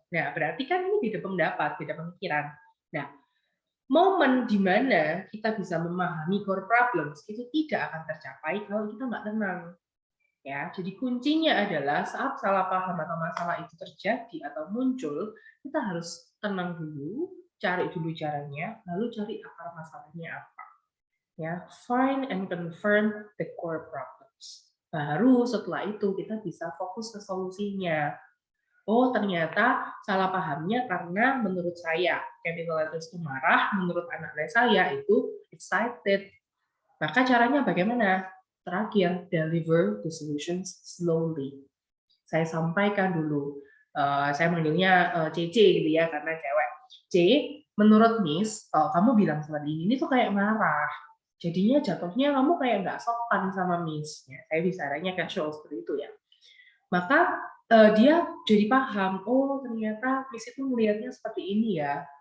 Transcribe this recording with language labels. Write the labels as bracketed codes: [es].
[id] Nah berarti kan ini beda pendapat, beda pemikiran. Nah momen di mana kita bisa memahami [en] core problems [id] itu tidak akan tercapai kalau kita nggak tenang. Ya, jadi kuncinya adalah saat salah paham atau masalah itu terjadi atau muncul, kita harus tenang dulu, cari dulu caranya, lalu cari akar masalahnya apa. [en] Ya, find and confirm the core problems. [id] Baru setelah itu kita bisa fokus ke solusinya. Oh, ternyata salah pahamnya karena menurut saya [en] capital letters [id] itu marah, menurut anak saya itu [en] excited. [id] Maka caranya bagaimana? [en] Terakhir, deliver the solutions slowly. [id] Saya sampaikan dulu. Saya manggilnya CC gitu ya, karena cewek. C, menurut Miss, kamu bilang seperti ini tuh kayak marah. Jadinya jatuhnya kamu kayak nggak sopan sama Miss. Ya, saya bicaranya casual seperti itu ya. Maka dia jadi paham, oh ternyata Miss itu melihatnya seperti ini ya.